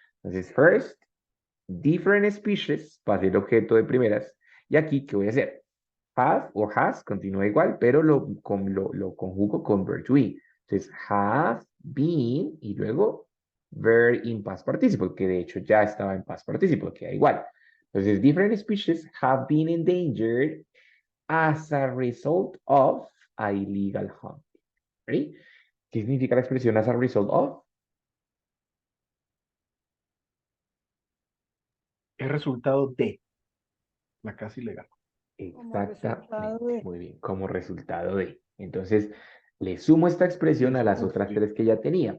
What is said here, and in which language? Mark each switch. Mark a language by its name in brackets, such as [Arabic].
[Spanish] Entonces, [English] first, different species, [Spanish] pasé el objeto de primeras. Y aquí, ¿qué voy a hacer? Have o has continúa igual, pero lo conjugo con verb to be. Entonces, have been y luego verb in past participle, que de hecho ya estaba en past participle, queda igual. [English] Entonces, different species have been endangered as a result of illegal hunting. ¿Ready? [Spanish] ¿Qué significa la expresión as a result of? Es resultado de la caza ilegal. Exactamente. Muy bien, como resultado de. Entonces, le sumo esta expresión a las otras tres que ya tenía.